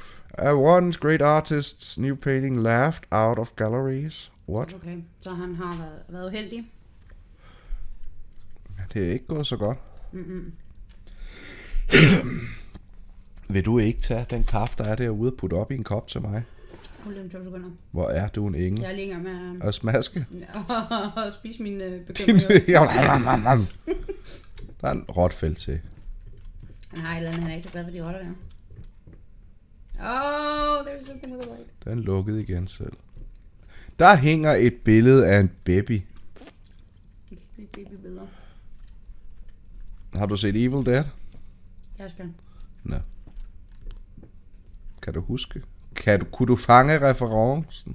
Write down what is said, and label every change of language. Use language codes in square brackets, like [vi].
[en] A once great artist's new painting laughed out of galleries. What? [da] Okay, så han har været uheldig. Det er ikke gået så godt. Vil du ikke tage den kaffe, der er derude, og putte op i en kop til mig? Hvor er du en engel? Jeg er længere med at smaske. Og spise mine bekymringer. Der er en rotfældt til. Han har et eller andet, han er ikke så glad for de rotter der. [en] Oh, there's something with a light. [da] Den er lukket igen selv. Der hænger et billede af en baby. Babybilleder. Har du set Evil Dead? Jeg skal. Nå. Kan du huske? Kunne du fange referencen?